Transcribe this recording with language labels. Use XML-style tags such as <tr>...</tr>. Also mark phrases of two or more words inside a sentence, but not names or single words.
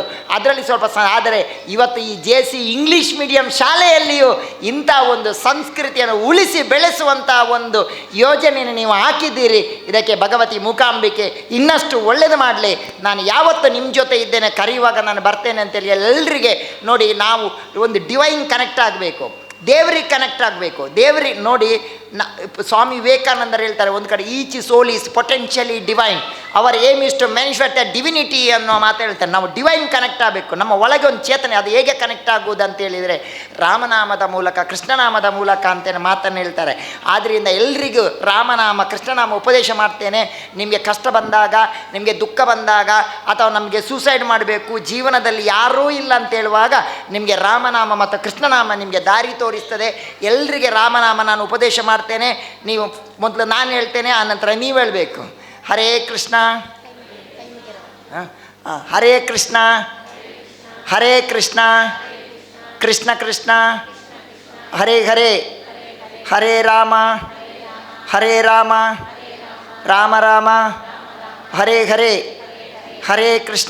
<kn>ಅದರಲ್ಲಿ ಸ್ವಲ್ಪ ಆದರೆ ಇವತ್ತು ಈ JC</kn> <en>English medium</en> <kn>ಶಾಲೆಯಲ್ಲಿಯೂ ಇಂಥ ಒಂದು ಸಂಸ್ಕೃತಿಯನ್ನು ಉಳಿಸಿ ಬೆಳೆಸುವಂಥ ಒಂದು ಯೋಜನೆಯನ್ನು ನೀವು ಹಾಕಿದ್ದೀರಿ. ಇದಕ್ಕೆ ಭಗವತಿ ಮೂಕಾಂಬಿಕೆ ಇನ್ನಷ್ಟು ಒಳ್ಳೆಯದು ಮಾಡಲಿ. ನಾನು ಯಾವತ್ತು ನಿಮ್ಮ ಜೊತೆ ಇದ್ದೇನೆ, ಕರೆಯುವಾಗ ನಾನು ಬರ್ತೇನೆ ಅಂತೇಳಿ ಎಲ್ಲರಿಗೆ ನೋಡಿ, ನಾವು ಒಂದು</kn> <en>divine connect</en> <kn>ಆಗಬೇಕು, ದೇವರಿಗೆ ಕನೆಕ್ಟ್ ಆಗಬೇಕು. ದೇವರಿಗೆ ನೋಡಿ, ಸ್ವಾಮಿ ವಿವೇಕಾನಂದರು ಹೇಳ್ತಾರೆ ಒಂದು ಕಡೆ,</kn> <en>Each soul is potentially divine, our aim is to manifest the divinity</en> <kn>ಅನ್ನೋ ಮಾತು ಹೇಳ್ತಾರೆ. ನಾವು</kn> <en>divine connect</en> <kn>ಆಗಬೇಕು, ನಮ್ಮ ಒಳಗೆ ಒಂದು ಚೇತನೆ. ಅದು ಹೇಗೆ ಕನೆಕ್ಟ್ ಆಗುವುದು ಅಂತ ಹೇಳಿದರೆ ರಾಮನಾಮದ ಮೂಲಕ, ಕೃಷ್ಣನಾಮದ ಮೂಲಕ ಅಂತೇಳಿ ಮಾತನ್ನು ಹೇಳ್ತಾರೆ. ಆದ್ದರಿಂದ ಎಲ್ರಿಗೂ ರಾಮನಾಮ ಕೃಷ್ಣನಾಮ ಉಪದೇಶ ಮಾಡ್ತೇನೆ. ನಿಮಗೆ ಕಷ್ಟ ಬಂದಾಗ, ನಿಮಗೆ ದುಃಖ ಬಂದಾಗ, ಅಥವಾ ನಮಗೆ ಸೂಸೈಡ್ ಮಾಡಬೇಕು, ಜೀವನದಲ್ಲಿ ಯಾರೂ ಇಲ್ಲ ಅಂತ ಹೇಳುವಾಗ ನಿಮಗೆ ರಾಮನಾಮ ಮತ್ತು ಕೃಷ್ಣನಾಮ ನಿಮಗೆ ದಾರಿ ತೋರಿಸ್ತದೆ. ಎಲ್ರಿಗೆ ರಾಮನಾಮ ನಾನು ಉಪದೇಶ ಮಾಡ್ತೇನೆ. ನೀವು ಮೊದಲು ನಾನು ಹೇಳ್ತೇನೆ, ಆನಂತರ ನೀವು ಹೇಳಬೇಕು.</kn> <sa>ಹರೇ ಕೃಷ್ಣ, ಹರೇ ಕೃಷ್ಣ, ಹರೇ ಕೃಷ್ಣ, ಕೃಷ್ಣ ಕೃಷ್ಣ, ಹರೇ ಹರೇ, ಹರೇ ರಾಮ, ಹರೇ ರಾಮ, ರಾಮ ರಾಮ, ಹರೇ ಹರೇ, ಹರೇ ಕೃಷ್ಣ,</sa>